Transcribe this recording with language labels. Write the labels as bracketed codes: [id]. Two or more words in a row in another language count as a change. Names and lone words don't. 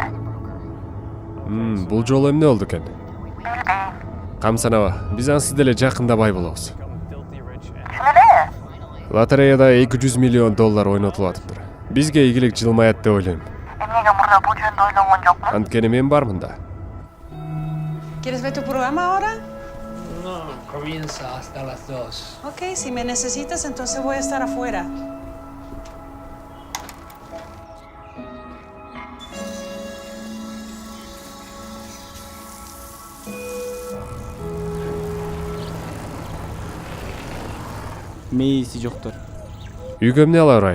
[ky] Бул жолу эмне болду экен? Билбейм. Камсанаба, биз ансыз деле жакында бай болобуз. Чын эле? Лотереяда $200 миллион ойнотулуп атыптыр. Бизге ийгилик жылмаят деп ойлойм. Эмнеге мурда бул жөнүндө ойлонгон жокмун? Анткени мен бармын да. [es] ¿Quieres ver tu programa ahora? No, comienza hasta las 2. Ok, si me necesitas, entonces voy a estar afuera. [ky] Мейиси жоктор. Үйгө эмне ала барайын?